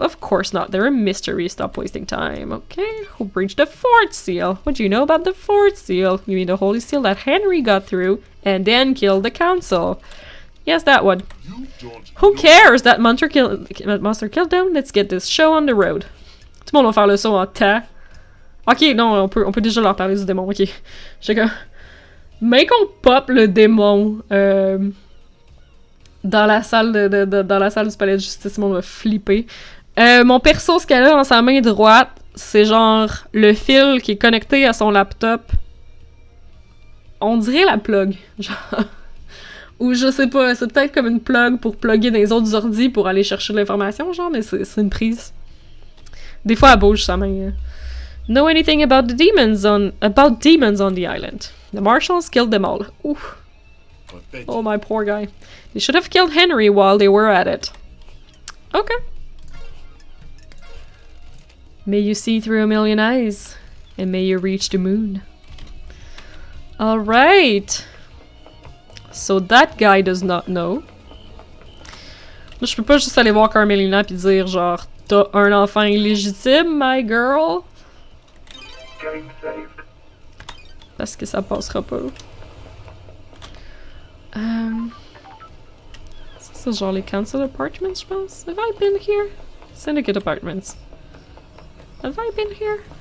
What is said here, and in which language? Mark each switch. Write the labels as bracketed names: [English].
[English] Of course not. They're a mystery. Stop wasting time. Okay. Who breached the fourth seal? What do you know about the fourth seal? You mean the holy seal that Henry got through and then killed the council? Yes, that one. You don't Who know cares? That monster killed them. Let's get this show on the road. [French] Tout le monde va faire le saut en temps. Ok, non, on peut déjà leur parler du démon. Ok. J'étais comme... Mais qu'on pop le démon dans la salle dans la salle du palais de justice, on va flipper. Mon perso, ce qu'elle a dans sa main droite, c'est genre le fil qui est connecté à son laptop. On dirait la plug. Genre... Ou je sais pas, c'est peut-être comme une plug pour plugger dans les autres ordis pour aller chercher de l'information, genre, mais c'est une prise. Des fois, elle bouge sa main. [English] Know anything about demons on the island? The marshals killed them all. Ooh. pathetic. Oh, my poor guy. They should have killed Henry while they were at it. Okay. May you see through a million eyes, and may you reach the moon. Alright. So that guy does not know. [French] Là, je peux pas juste aller voir Carmelina pis dire genre, t'as un enfant illégitime, [English] my girl. [French] Parce que ça passera pas. Ça, c'est genre les council apartments, je pense. [English] Have I been here? Syndicate apartments. Have I been here?